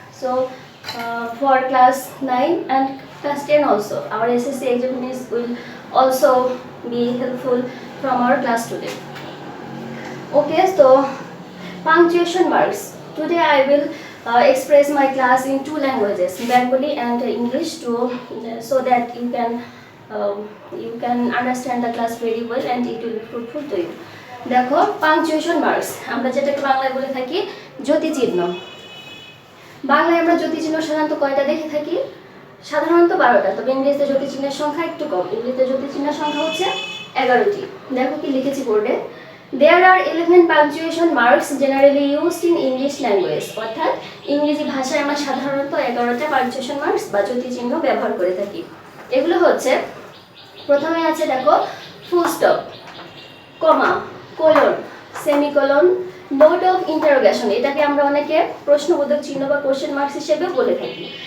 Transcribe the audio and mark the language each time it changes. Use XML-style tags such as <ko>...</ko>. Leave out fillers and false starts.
<en>So for class 9 and class 10 also, our SSC examinations will also be helpful from our class today. Okay, so punctuation marks. Today I will express my class in two languages, Bengali and English, so that you can understand the class very well and it will be fruitful to you.</en> <bn>দেখো punctuation marks আমরা যেটাকে বাংলায় বলে থাকি জ্যোতিচিহ্ন। বাংলায় আমরা জ্যোতিচিহ্ন সাধারণত কয়টা দেখে থাকি? সাধারণত 12টা, তবে ইংরেজিতে জ্যোতিচিহ্নের সংখ্যা একটু কম। ইংরেজিতে জ্যোতিচিহ্নের সংখ্যা হচ্ছে 11টি। দেখো কি লিখেছি বোর্ডে।</bn> <en>There are 11 punctuation marks generally used in English language.</en> <bn>অর্থাৎ ইংরেজি ভাষায় আমরা সাধারণত 11টা পাংচুয়েশন মার্কস বা জ্যোতিচিহ্ন ব্যবহার করে থাকি। এগুলো হচ্ছে, প্রথমে আছে দেখো full stop, comma, colon, semicolon, note of interrogation, এটাকে আমরা অনেকে প্রশ্নবোধক চিহ্ন বা কোশ্চেন মার্কস হিসেবেও বলে থাকি।</bn>